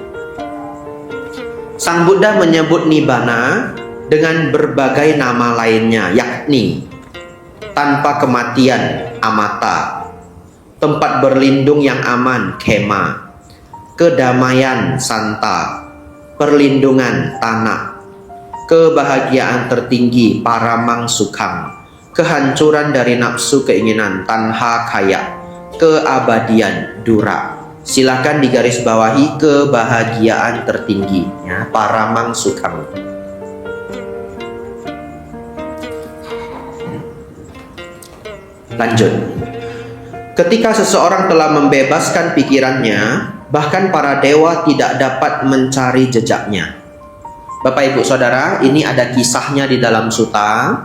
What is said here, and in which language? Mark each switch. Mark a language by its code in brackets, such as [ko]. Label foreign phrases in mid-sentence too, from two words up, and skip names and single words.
[id] Sang Buddha menyebut nibbana dengan berbagai nama lainnya, yakni tanpa kematian, amata, tempat berlindung yang aman, khema, kedamaian, santa, perlindungan, tanah, kebahagiaan tertinggi, [pi] paramang sukhang, [id] kehancuran dari nafsu keinginan, [pi] tanha kaya, [id] keabadian, dura. Silakan digaris bawahi kebahagiaan tertinggi, ya, [pi] paramang sukhang. [id] Lanjut. Ketika seseorang telah membebaskan pikirannya, bahkan para dewa tidak dapat mencari jejaknya. Bapak Ibu Saudara, ini ada kisahnya di dalam sutta.